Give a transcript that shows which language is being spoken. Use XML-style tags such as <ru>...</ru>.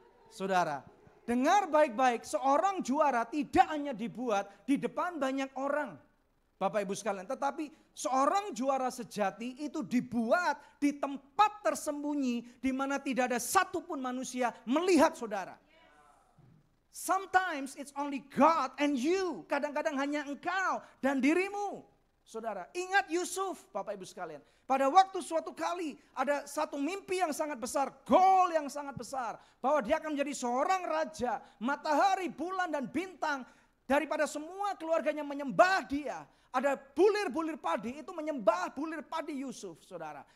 <id>Saudara, dengar baik-baik, seorang juara tidak hanya dibuat di depan banyak orang, Bapak Ibu sekalian, tetapi seorang juara sejati itu dibuat di tempat tersembunyi di mana tidak ada satupun manusia melihat saudara.</id> <en>Sometimes it's only God and you.</en> <id>Kadang-kadang hanya engkau dan dirimu. Saudara, ingat Yusuf, Bapak Ibu sekalian. Pada waktu suatu kali ada satu mimpi yang sangat besar, goal yang sangat besar. Bahwa dia akan menjadi seorang raja, matahari, bulan dan bintang. Daripada semua keluarganya menyembah dia. Ada bulir-bulir padi, itu menyembah bulir padi Yusuf, saudara.</id>